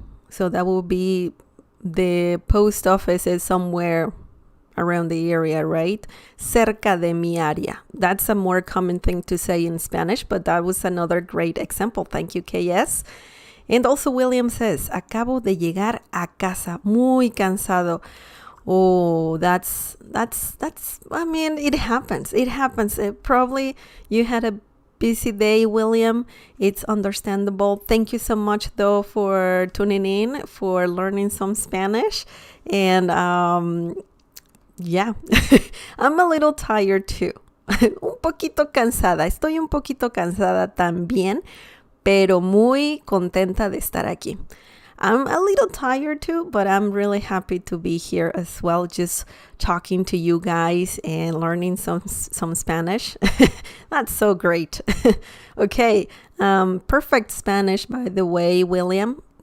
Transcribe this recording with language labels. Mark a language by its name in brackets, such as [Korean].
[English] So that will be the post office is somewhere around the area, right? [Spanish] Cerca de mi área. [English] That's a more common thing to say in Spanish, but that was another great example. Thank you, KS. And also William says, [Spanish] acabo de llegar a casa, muy cansado. [English] Oh, that's, I mean, it happens. It happens. Probably you had a busy day, William. It's understandable. Thank you so much, though, for tuning in, for learning some Spanish. And, yeah, I'm a little tired too. [Spanish] Un poquito cansada. Estoy un poquito cansada también, pero muy contenta de estar aquí. [English] I'm a little tired too, but I'm really happy to be here as well, just talking to you guys and learning some Spanish. That's so great. Okay, perfect Spanish, by the way, William.